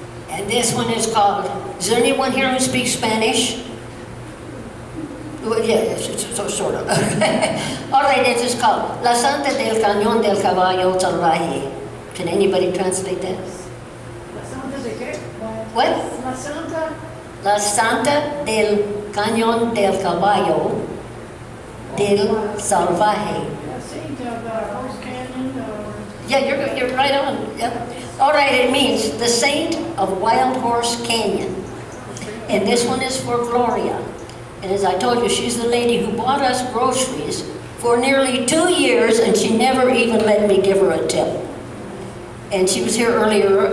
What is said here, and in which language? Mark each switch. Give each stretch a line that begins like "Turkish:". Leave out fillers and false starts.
English: And this one is called, is there anyone here who speaks Spanish? Well, yeah, so sort of. All right, this is called La Santa del Cañón del Caballo Salvaje. Can anybody translate that?
Spanish: ¿La Santa de qué?
English: What?
Spanish: La Santa. La Santa del Cañón del Caballo del Salvaje.
English: La Saint of Horse Canyon or... Yeah, you're right on. Yep. All right, it means the Saint of Wild Horse Canyon. And this one is for Gloria. And as I told you, she's the lady who bought us groceries for nearly 2 years, and she never even let me give her a tip. And she was here earlier.